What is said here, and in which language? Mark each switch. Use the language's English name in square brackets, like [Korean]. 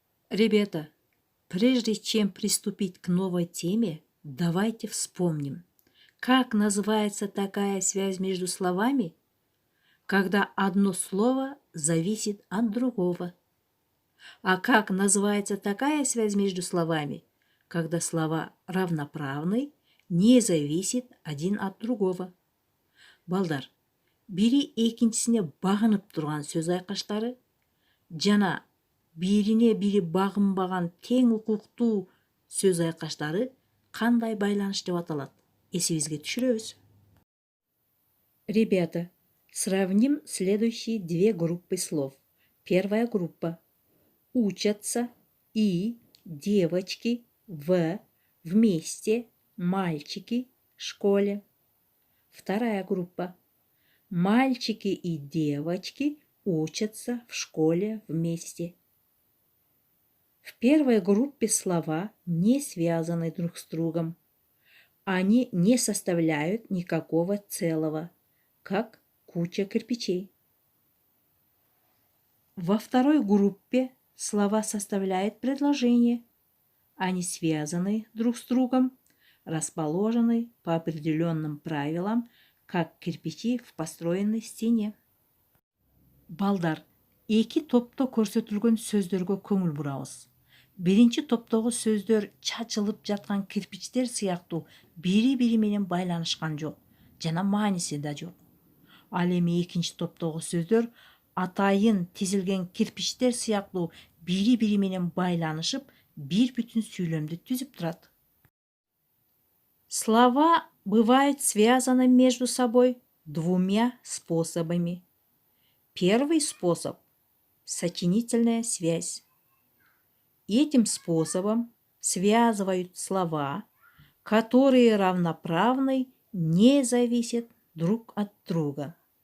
[Russian] Ребята, прежде чем приступить к новой теме, давайте вспомним, как называется такая связь между словами, когда одно слово зависит от другого. А как называется такая связь между словами, когда слова равноправны, не зависит один от другого. [Kyrgyz] Балдар, бири экинчисине багынып турган сөз айкаштары жана бирине бири багынбаган тең укуктуу сөз айкаштары кандай байланыш деп аталат? Эсибизге түшүрөбүз. [Russian] Ребята, сравним следующие две группы слов. Первая группа – учатся и девочки вместе мальчики в школе. Вторая группа – мальчики и девочки учатся в школе вместе. В первой группе слова не связаны друг с другом. Они не составляют никакого целого, как куча кирпичей. Во второй группе слова составляют предложение. Они связаны друг с другом, расположены по определенным правилам, как кирпичи в построенной стене. [Kyrgyz] Балдар, эки топто көрсөтүлгөн сөздөргө көңүл бурабыз. Биринчи топтогу сөздөр чачылып жаткан кирпичтер сыяктуу бири-бири менен байланышкан жок жана мааниси да жок. Ал эми экинчи топтогу сөздөр атайын тизилген кирпичтер сыяктуу бири-бири менен байланышып, бир бүтүн сүйлөмдү түзүп турат. [Russian] Слова бывают связаны между собой двумя способами. Первый способ – сочинительная связь. Этим способом связывают слова, которые равноправны, не зависят друг от друга.